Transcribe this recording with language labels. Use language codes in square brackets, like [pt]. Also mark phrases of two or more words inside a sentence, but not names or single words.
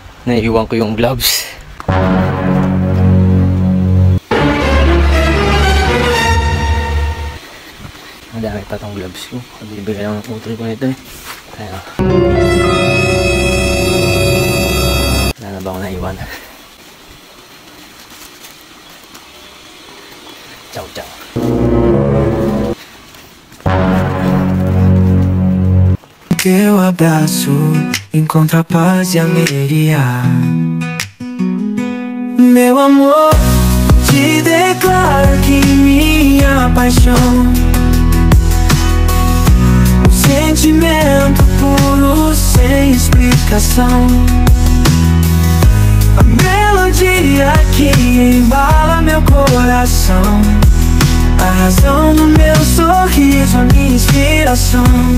[tl] Naiiwan ko yung gloves. Ang dami pa tong gloves ko. Bibigay lang ng utol ko nito eh. Kaya wala na ba ako naiwan? [it] Ciao, ciao. [pt] Teu abraço encontra paz e alegria. Meu amor, te declaro que minha paixão, um sentimento puro sem explicação, a melodia que embala meu coração, a razão do meu sorriso, a minha inspiração.